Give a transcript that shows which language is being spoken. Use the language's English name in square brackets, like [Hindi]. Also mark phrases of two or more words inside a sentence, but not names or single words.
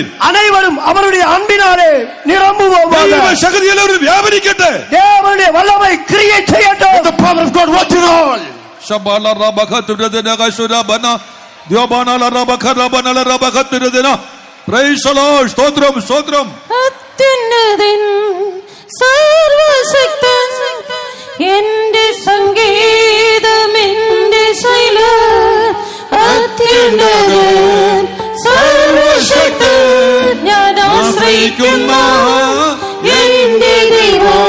[Tamil] அனைவரும் அவருடைய அன்பினாலே நிரம்புவோமாக. [Malayalam] ദൈവശക്തി എല്ലാവരും വ്യാപരിക്കട്ടെ. [Tamil] தேவனுடைய வல்லமை கிரியை செய்யட்டும். [English] Let the power of God work in all. Praise the Lord. [Malayalam] സ്തോത്രം സ്തോത്രം. അത്യുന്നതൻ സർവശക്തൻ എന്റെ സംഗീതം എന്റെ ശൈലം. അത്യുന്നതൻ സർവശക്തൻ ഞാൻ ആശ്രയിക്കുന്ന എന്റെ ദൈവം.